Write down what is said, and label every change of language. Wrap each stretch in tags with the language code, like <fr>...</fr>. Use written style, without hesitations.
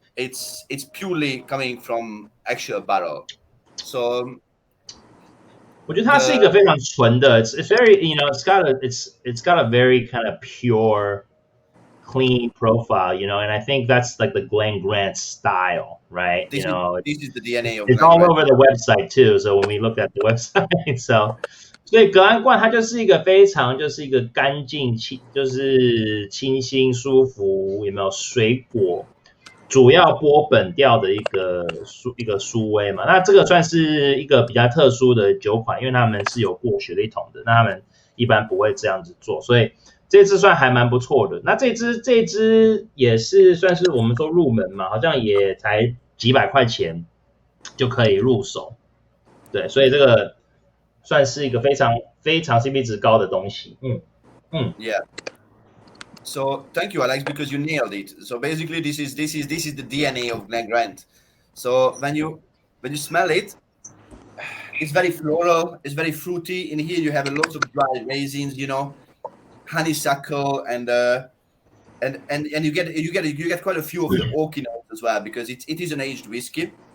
<en>It's purely coming from actual barrel. So</en> <zh>我觉得它是一个非常纯的</zh> <en>it's very it's got a very kind of pure clean profile, and I think that's like the Glen Grant style, right? this is the DNA of it's Glen all Grant. over the website too. So when we looked at the website,</en> <zh>所以格兰冠它就是一个非常就是一个干净就是清新舒服，有没有水果？主要波本调的一个苏威嘛，那这个算是一个比较特殊的酒款，因为他们是有过雪莉桶的，那他们一般不会这样子做，所以这支算还蛮不错的。那这支也是算是我们说入门嘛，好像也才几百块钱就可以入手，对，所以这个算是一个非常非常 CP 值高的东西。</zh> <en>Yeah.So thank you, Alex, because you nailed it. So basically, this is the DNA of Glen Grant. So when you smell it, it's very floral, it's very fruity. In here, you have a lot of dry raisins, honeysuckle, and you get quite a few of the oaky notes as well, because it is an aged whiskey.</en>